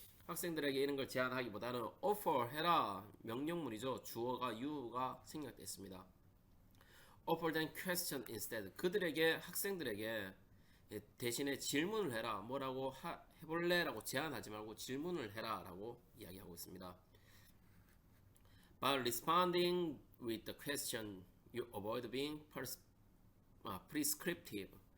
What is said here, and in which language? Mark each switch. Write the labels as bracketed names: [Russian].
[Korean] 학생들에게 이런 걸 제안하기보다는 offer 해라 명령문이죠. 주어가 you가 생략됐습니다. [English] offer them question instead. [Korean] 학생들에게 대신에 질문을 해라. 뭐라고 해볼래? 라고 제안하지 말고 질문을 해라 라고 이야기하고 있습니다. [English] By responding with the question, you avoid being prescriptive.